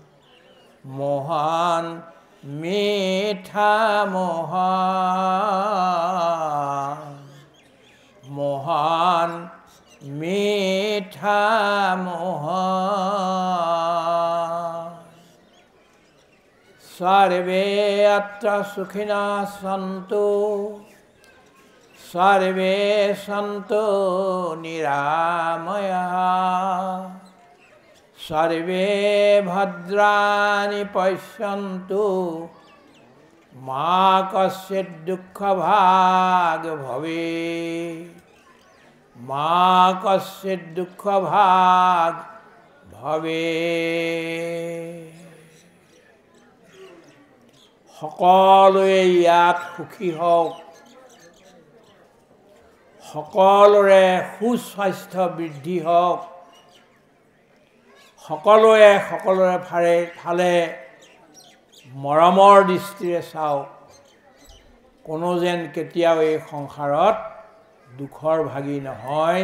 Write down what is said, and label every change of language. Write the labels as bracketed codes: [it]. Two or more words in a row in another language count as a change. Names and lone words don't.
[as] মোহন মিঠা মোহন মোহন মিঠা মোহন [sa] सर्वे अत्र सुखिनः सन्तु सर्वे सन्तो निरामयाः सर्वे भद्राणि पश्यन्तु मा कश्चित् दुःखभाग् भवेत् मा कश्चित् दुःखभाग् भवेत्। [as] সকলোৱে ইয়াত সুখী হওক, সকলোৰে সুস্বাস্থ্য বৃদ্ধি হওক, সকলোৱে সকলোৰে ফালে মৰমৰ দৃষ্টিৰে চাওক, কোনো যেন কেতিয়াও এই সংসাৰত দুখৰ ভাগী নহয়।